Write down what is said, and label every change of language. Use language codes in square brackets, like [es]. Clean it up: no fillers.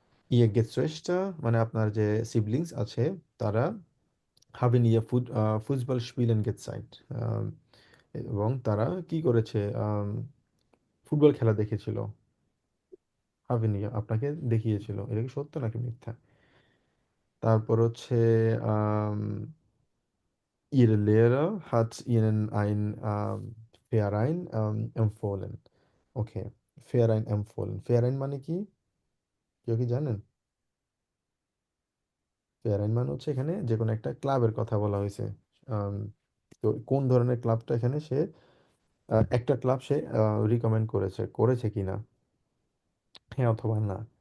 [bn] ইয়ে গেটসোয়েস্টা মানে আপনার যে সিবলিংস আছে তারা [de] haben ihr Fußball spielen gezeigt, [bn] এবং তারা কি করেছে, ফুটবল খেলা দেখেছিল। [de] haben ihr [bn] আপনাকে দেখিয়েছিল, এটা কি সত্য নাকি মিথ্যা? তারপর হচ্ছে আম, [de] ihre Lehrer hat ihnen ein Verein empfohlen. [bn] ওকে, [de] Verein empfohlen, [bn] Verein মানে কি, কেউ কি জানেন? Verein মানে হচ্ছে এখানে যে কোনো একটা ক্লাবের কথা বলা হয়েছে। আম, তো কোন ধরনের ক্লাবটা এখানে সে একটা ক্লাব সে রিকমেন্ড করেছে কিনা, হ্যাঁ অথবা না।